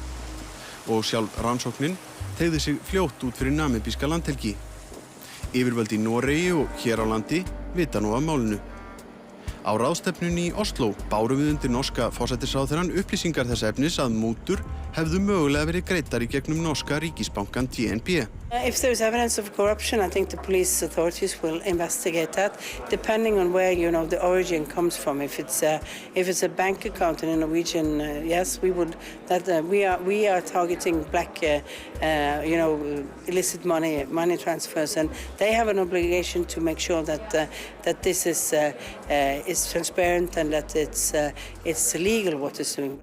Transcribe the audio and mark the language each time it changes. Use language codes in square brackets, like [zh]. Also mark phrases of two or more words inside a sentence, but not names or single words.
[is] Og sjálf rannsóknin teygði sig fljótt út fyrir namibíska landhelgi. Yfirvöld í Noregi og hér á landi vita nú af málinu. Á ráðstefnunni í Oslo bárum við undir norska forsætisráðherrann upplýsingar þess efnis að mútur hefðu mögulega verið greiddar í gegnum norska ríkisbankan DNB. [en] If there is evidence of corruption, I think the police authorities will investigate that, depending on where the origin comes from. If it's a bank account in a Norwegian, yes, we would. We are targeting black, illicit money transfers, and they have an obligation to make sure that this is transparent and that it's legal what it's doing.